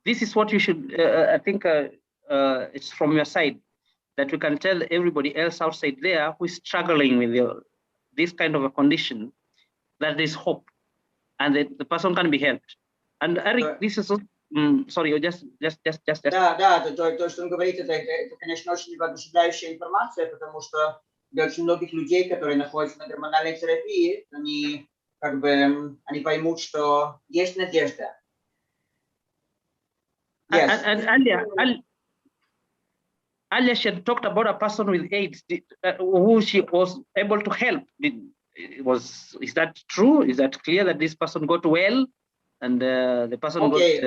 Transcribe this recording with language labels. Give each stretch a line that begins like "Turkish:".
English: This is what you should, I think it's from your side that we can tell everybody else outside there who is struggling with this kind of a condition that there's hope and that the person can be helped. And Eric, this is sorry, just.
Russian: Да, то, что он говорит, это, конечно, очень воодушевляющая информация, потому что для очень многих людей, которые находятся на гормональной терапии, они поймут, что есть надежда.
English: Yes. And earlier she had talked about a person with AIDS who she was able to help. Is that true? Is that clear that this person got well and the person got...